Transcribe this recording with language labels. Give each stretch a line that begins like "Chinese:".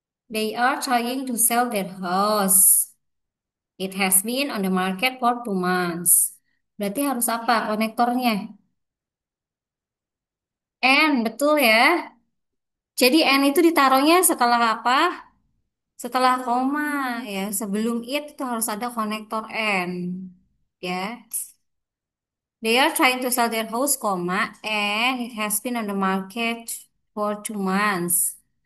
English: They are trying to sell their house. It has been on the market for 2 months.
Indonesian: Berarti harus apa konektornya? N, betul ya. Jadi N itu ditaruhnya setelah apa? Setelah koma ya. Sebelum it itu harus ada konektor N. Ya.
English: They are trying to sell their house, comma, and it has been on the market for 2 months.